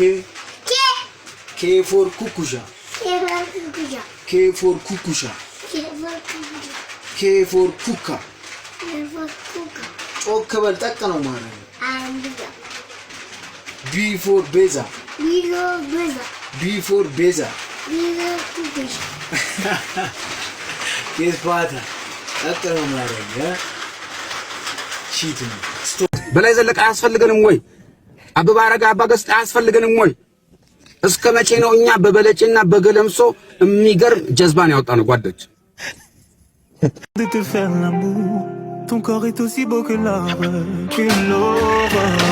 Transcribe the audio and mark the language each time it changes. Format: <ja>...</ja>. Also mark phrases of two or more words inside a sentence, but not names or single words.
<en>K for</en> <am>ኩኩሻ</am> <en>K for</en> <am>ኩካ ጮክ በል ጠቅ ነው ማረግ</am> <en>B for</en> <am>ቤዛ ኬስፓታ አጥተው ማረግ ሺት በላይ ዘለቀ አያስፈልገንም ወይ አበባ አረጋ አባገስጥ አያስፈልገንም ወይ እስከ መቼ ነው እኛ በበለጭና በገለምሶ የሚገርም ጀዝባን ያወጣነው ጓደች</am> <fr>de te faire l'amour ton corps est aussi beau que l'arbre que l'aurore</fr>